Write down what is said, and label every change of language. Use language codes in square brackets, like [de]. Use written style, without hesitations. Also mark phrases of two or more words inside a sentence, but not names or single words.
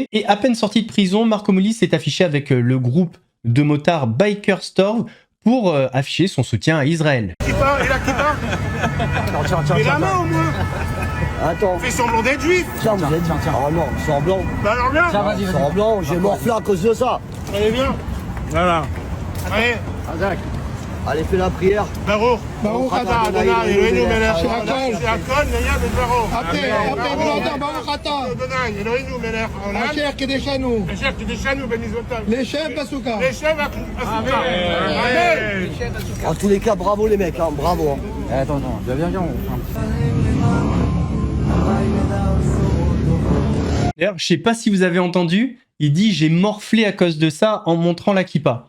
[fr] Et à peine sorti de prison, Marco Mouli s'est affiché avec le groupe de motards Biker Store pour afficher son soutien à Israël. Et la kippa. Mets la main au moins. Attends. Fais semblant d'être juif. Tiens, vous êtes... Oh non, semblant. Bah alors viens. Semblant, j'ai morflé à cause de ça. Allez, viens. Voilà. Allez. Allez, fais la prière. [he] ברוך אתה אדוני אלוהינו מלך העולם שהכל נהיה בדברו. ברוך אתה אדוני אלוהינו מלך העולם. אשר קדשנו. אשר קדשנו במצוותיו. לישב בסוכה. לישב בסוכה. אמן. [fr] En tous les cas, bravo les mecs, hein, bravo. Attends, viens. D'ailleurs, je sais pas si vous avez entendu, il dit « j'ai morflé à cause de ça » en montrant la kippa.